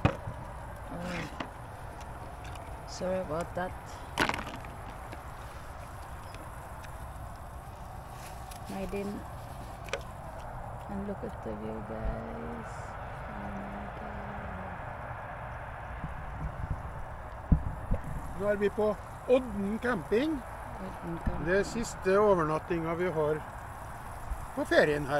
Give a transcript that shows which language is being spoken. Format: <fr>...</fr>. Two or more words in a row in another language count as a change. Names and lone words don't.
<en>Oh. Sorry about that. I didn't. And look at the view, guys. Oh my god.</en> <no>Nå er vi på Odden camping. Det er siste overnattinga vi har på ferien her.</no>